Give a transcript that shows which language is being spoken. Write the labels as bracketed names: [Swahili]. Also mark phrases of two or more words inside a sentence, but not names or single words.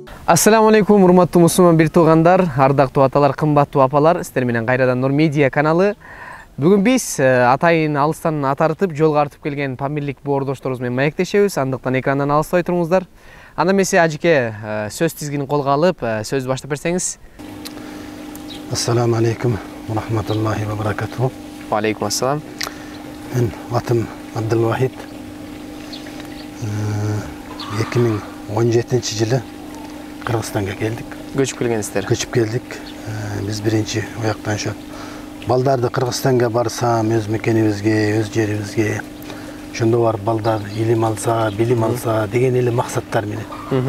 [Arabic] السلام عليكم, [Kyrgyz] урматтуу мусулман бир туугандар, ардактуу аталар, кымбаттуу апалар, сиздер менен кайрадан Нур Медиа каналы. Бүгүн биз атайын алыстан атартып, жолго артып келген Памирлик боордошторубуз менен маектешебиз. Андыктан экрандан алыспай туруңуздар. Анда эмесе ажеке сөз тизгинин колго алып, сөз баштап берсеңиз. [Arabic] السلام عليكم ورحمة الله وبركاته. وعليكم السلام. [Kyrgyz] Мен атым Абдулвахид. 2017 жылы Кыргызстанга келдик. Көчүп келгенсиздер. Көчүп келдик. Биз биринчи ояктан ошо балдарды Кыргызстанга барсам, өз мекенибизге, өз жерибизге, ошондо барып балдар илим алса, билим алса деген эле максаттар менен.